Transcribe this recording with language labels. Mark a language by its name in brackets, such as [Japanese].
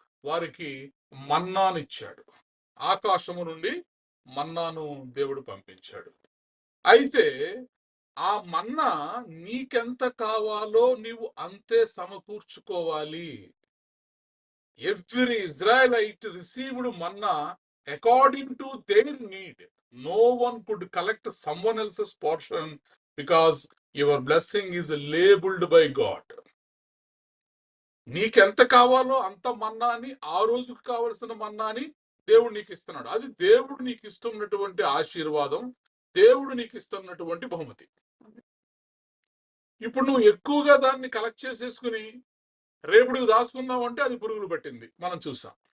[Telugu] వారికి మన్నాను ఇచ్చాడు. ఆకాశము నుండి మన్నాను దేవుడు పంపించాడు. అయితే ఆ మన్నా నీకెంత కావాలో నీవు అంతే సమకూర్చుకోవాలి. [English] Every Israelite received manna according to their need. No one could collect someone else's portion because your blessing is labeled by God. [Telugu] నీకెంత కావాలో అంత మన్నాని, ఆ రోజుకు కావలసిన మన్నాని దేవుడు నీకు ఇస్తున్నాడు. అది దేవుడు నీకు ఇస్తున్నటువంటి ఆశీర్వాదం, దేవుడు నీకు ఇస్తున్నటువంటి బహుమతి. ఇప్పుడు నువ్వు ఎక్కువగా దాన్ని కలెక్ట్ చేసేసుకుని రేపుడికి దాచుకుందాం అంటే అది పురుగులు పట్టింది, మనం చూసాం.